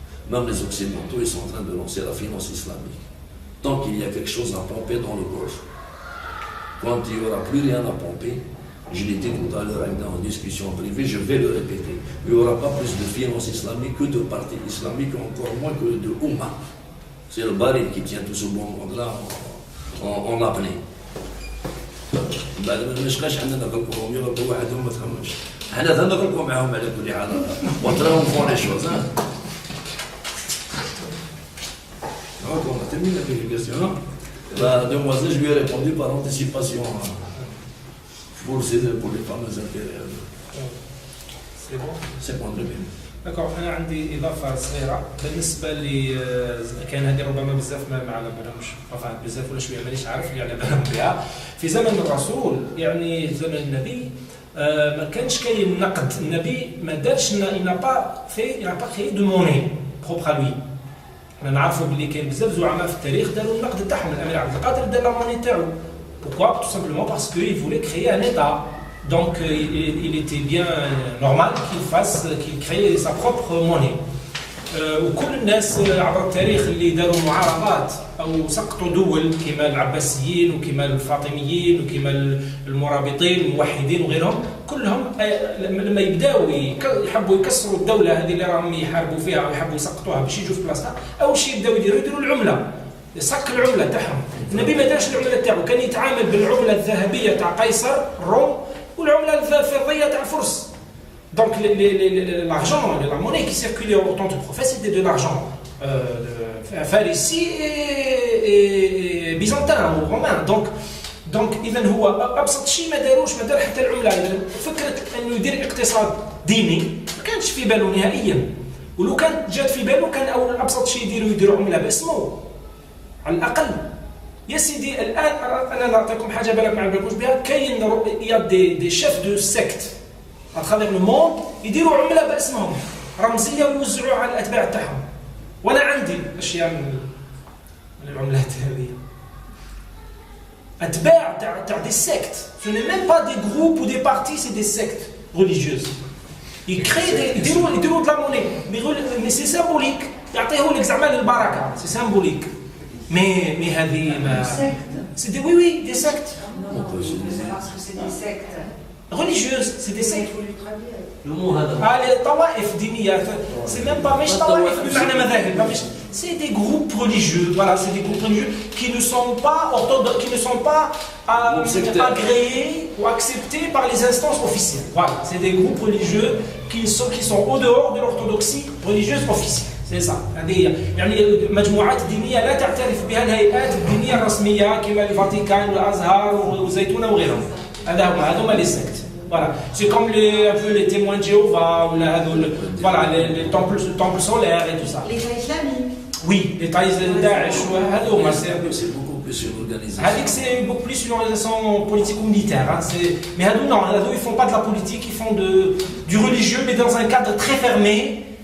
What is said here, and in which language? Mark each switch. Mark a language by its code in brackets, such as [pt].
[fr] Même les Occidentaux, ils sont en train de lancer la finance islamique. Tant qu'il y a quelque chose à pomper dans le Golfe, quand il n'y aura plus rien à pomper, je l'ai dit tout à l'heure en discussion privée, je vais le répéter, il n'y aura pas plus de finance islamique que de partis islamiques, encore moins que de Oumma. C'est le baril qui tient tout ce bon monde-là en apnée. [ar] بعد ما نشقاش عندنا نغلقوهم يغلقوا وحدهم ما تخممش حنا نغلقوا معاهم على كل حال وتراهم فون لي شوز Donc on a terminé la question. [fr] La demoiselle, je lui ai répondu par anticipation pour les fameux intérêts. C'est bon. C'est bon, très bien. [ar] دكور انا عندي اضافه صغيره بالنسبه لي كان هذه ربما بزاف ما على بالهمش طبعا بزاف ولا شويه مانيش عارف اللي على بالهم بها في زمن الرسول يعني زمن النبي ما كانش كاين نقد النبي ما دارش n'a pas créé de monnaie propre à lui انا نعرفوا باللي كاين بزاف زعماء في التاريخ داروا النقد تاعهم الامير عبد القادر دار لا موني تاعو pourquoi tout simplement parce que il voulait créer un état [fr] Donc il était bien normal qu'il crée sa propre monnaie. [ar] وكل الناس عبر التاريخ اللي داروا معارضات او سقطوا دول كما العباسيين وكما الفاطميين وكما المرابطين الموحدين وغيرهم، كلهم لما يبداوا يحبوا يكسروا الدوله هذه اللي راهم يحاربوا فيها ويحبوا يسقطوها باش يجوا في بلاصتها، اول شيء يبداو يديروا العمله، صك العمله تاعهم. النبي ما دارش العمله تاعو، كان يتعامل بالعمله الذهبيه تاع قيصر الروم والعمله الفضيه تاع الفرس. [fr] Donc l'argent, la monnaie qui circulait au temps du prophète, c'était de l'argent pharisien et byzantin ou romain. [ar] Donc إذا هو أبسط شيء ما دار حتى العملة. فكرة إنه يدير اقتصاد ديني ما كانش في باله نهائيا، ولو كانت جات في باله كان أول أبسط شيء يديروا عملة باسمه على الأقل. يا سيدي الآن أنا نعطيكم حاجة بالك ما بالكوش بها، كاين يا دي شيف دو سيكت à travers le monde يديروا عملة باسمهم رمزية ويوزعوها على الأتباع تاعهم. وأنا عندي أشياء من العملات هذه. [fr] أتباع تاع des sectes. Ce n'est même pas des groupes ou des partis, c'est des sectes religieuses. Ils créent يديروا de la monnaie. Mais c'est symbolique. يعطيه لك زعما البركة. C'est symbolique. Mais هذه ما. C'est des oui des sectes. Non, parce que c'est des sectes. Religieuses, c'est des sectes. Les tawaïf diniyat, c'est même pas مش tawaïf بمعنى مذاهب، c'est des groupes religieux. Voilà, c'est des groupes religieux qui ne sont pas orthodoxes, qui ne sont pas agréés ou acceptés par les instances officielles. Voilà, c'est des groupes religieux qui sont au dehors de l'orthodoxie religieuse officielle. C'est ça. [ar] يعني مجموعات دينية لا تعترف بها الهيئات الدينية الرسمية كما الفاتيكان والأزهار والزيتونة وغيرهم. [fr] هذوما les sectes. Voilà, c'est comme un peu les témoins de Jéhovah ou les temples solaires et tout ça. L'État islamique. Oui, l'État islamique, Daesh, c'est beaucoup plus une organisation. C'est beaucoup plus une organisation politique ou militaire. Hein. Mais non, ils font pas de la politique, ils font du religieux, mais dans un cadre très fermé.